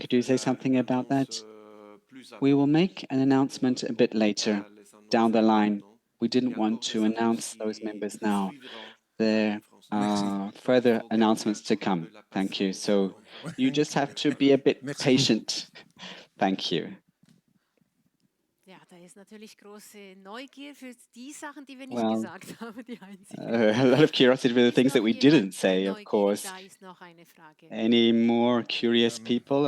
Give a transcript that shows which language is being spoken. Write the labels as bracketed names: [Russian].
[English] Could you say something about that? We will make an announcement a bit later down the line. We didn't want to announce those members now. There are further announcements to come. Thank you. So you just have to be a bit patient. Thank you. [German] Ja, da ist natürlich große Neugier für die Sachen, die wir nicht gesagt haben, die einzigen. [English] a lot of curiosity for the things that we didn't say, of course. [German] Da ist noch eine Frage. [English] Any more curious people?